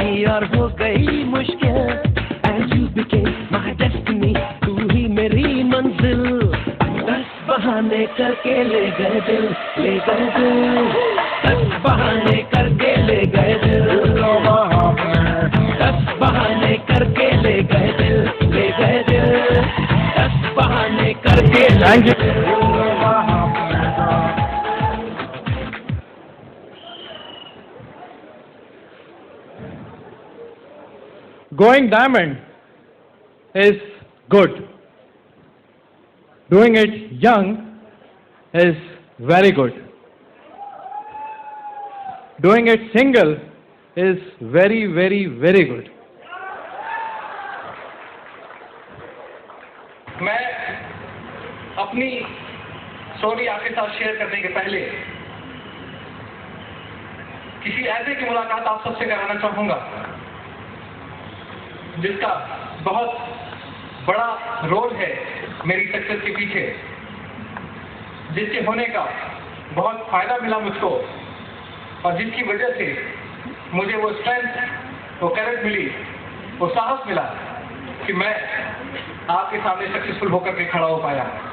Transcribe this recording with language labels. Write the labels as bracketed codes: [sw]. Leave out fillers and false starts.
[hi] और हो गई मुश्किल [en] and you became my destiny. [hi] तू ही मेरी मंजिल. 10 बहाने करके ले गए दिल, ले गए दिल. 10 बहाने करके ले गए दिल. 10 बहाने करके ले गए दिल, ले गए दिल. 10 बहाने करके ले गए दिल. [en] Going diamond is good. Doing it young is very good. Doing it single is very, very, very good. [hi] मैं अपनी स्टोरी आपके साथ शेयर करने के पहले किसी ऐसे की मुलाकात आप सबसे कराना चाहूंगा जिसका बहुत बड़ा रोल है मेरी सक्सेस के पीछे, जिसके होने का बहुत फायदा मिला मुझको और जिसकी वजह से मुझे वो स्ट्रेंथ, वो करेज मिली, वो साहस मिला कि मैं आपके सामने सक्सेसफुल होकर के खड़ा हो पाया.